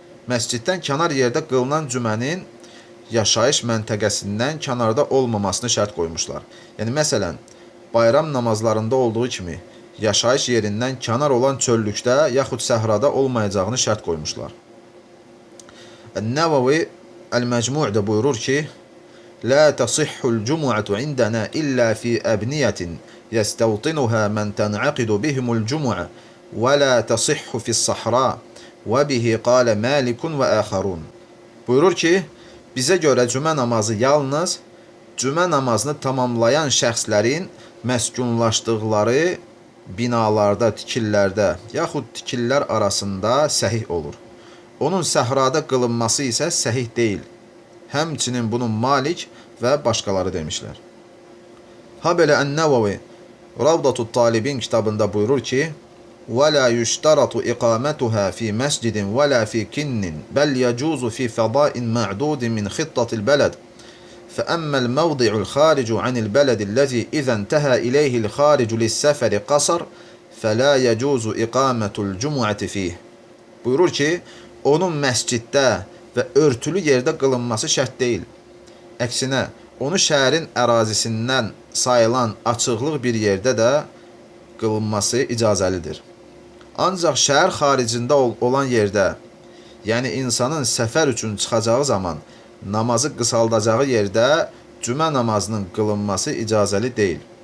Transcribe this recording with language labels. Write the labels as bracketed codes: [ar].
[az] məsciddən kənar yerdə qılınan cümənin yaşayış məntəqəsindən kənarda olmamasını şərt qoymuşlar. Yəni, məsələn, bayram namazlarında olduğu kimi yaşayış yerindən kənar olan çöllükdə yaxud səhrada olmayacağını şərt qoymuşlar. Ən-Nəvavi Əl-Məcmu'da buyurur ki, [ar] لا تصح الجمعة عندنا إلا في أبنية يستوطنها من تنعقد بهم الجمعة ولا تصح في الصحراء وبه قال مالك وآخرون. [az] Buyurur ki, bizə görə cümə namazı yalnız cümə namazını tamamlayan şəxslərin məskunlaşdıqları binalarda, tikillərdə yaxud tikillər arasında səhih olur. Onun səhrada qılınması isə səhih deyil. Həmçinin bunu Malik və başqaları demişlər. Ha belə Ən-Nəvavi Ravdatut Talibin kitabında buyurur ki, [ar] وَلَا يُشْتَرَطُ إِقَامَتُهَا فِي مَسْجِدٍ وَلَا فِي كِنٍّ بَلْ يَجُوزُ فِي فَضَاءٍ مَعْدُودٍ مِنْ خِطَّةِ الْبَلَدِ فَأَمَّا الْمَوْضِعُ الْخَارِجُ عَنِ الْبَلَدِ الَّذِي إِذَا انْتَهَى إِلَيْهِ الْخَارِجُ لِلسَّفَرِ قَصَرٍ فَلَا يَجُوزُ إِقَامَةُ الْجُمُعَةِ فِيهِ. [az] Buyurur ki, onun məsciddə və örtülü yerdə qılınması şərt deyil. Əksinə, onu şəhərin ərazisindən sayılan açıqlıq bir yerdə də qılınması icazəlidir. Ancaq şəhər xaricində olan yerdə, yəni insanın səfər üçün çıxacağı zaman namazı qısaldacağı yerdə cümə namazının qılınması icazəli deyil.